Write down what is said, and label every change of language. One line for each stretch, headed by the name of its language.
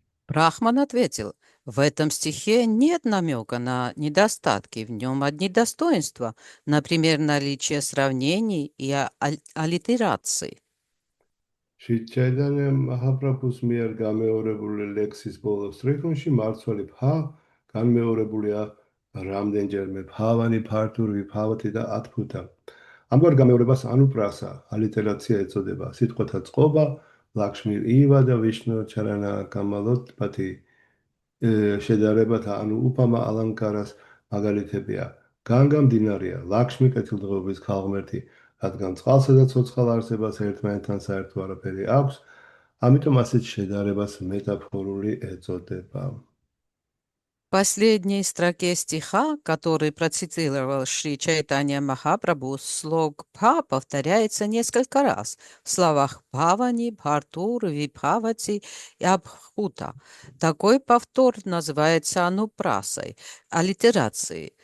Russian: Брахман ответил, в этом стихе нет намека на недостатки, в нем одни достоинства, например, наличие сравнений и аллитераций.
Georgian: Чайтанья Махапрабхус მიერ გამეორებული ლექსის ბოლოს სტრიქონში მარცვალი ფა განმეორებულია რამდენჯერმე ფავანი ფართური ფავათი და ათფუთა. ამგვარ გამეორებას ანუპრასა ალიტერაცია ეწოდება. სიტყვათა წყობა ლაქსმი ივა და ვიშნუ ჩარანა კამალოტპათი შედარებათა ანუ უფამა ალანკარას მაგალითებია. განგა მდინარეა, ლაქსმი კეთილდღეობის ქალღმერთი, რადგან წყალსა და ცოცხალ არსებას ერთმანეთთან საერთო არაფერი აქვს, ამიტომ ასეთ შედარებას მეტაფორული ეწოდება.
Russian: В последней строке стиха, который процитировал Шри Чайтанья Махапрабху, слог «па» повторяется несколько раз в словах «павани», «бхартур», «випхавати» и «абхута». Такой повтор называется анупрасой, аллитерацией.